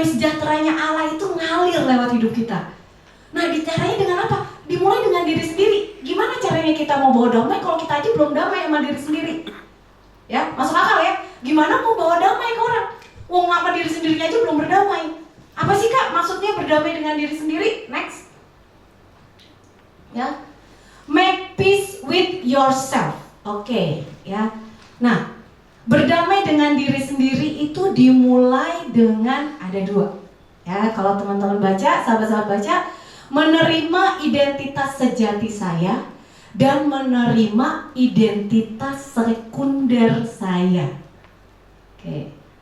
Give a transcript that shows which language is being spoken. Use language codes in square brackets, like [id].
[id] damai sejahteranya Allah itu ngalir lewat hidup kita. Nah, caranya dengan apa? Dimulai dengan diri sendiri. Gimana caranya kita mau bawa damai kalau kita aja belum damai sama diri sendiri? Ya, masuk akal ya? Gimana mau bawa damai ke orang? Wong sama diri sendirinya aja belum berdamai. Apa sih Kak maksudnya berdamai dengan diri sendiri? [en] Next. Ya. Make peace with yourself. [id] Oke, ya. Nah, berdamai dengan diri sendiri itu dimulai dengan ada 2. Ya, kalau teman-teman baca, sahabat-sahabat baca, menerima identitas sejati saya dan menerima identitas sekunder saya. Oke.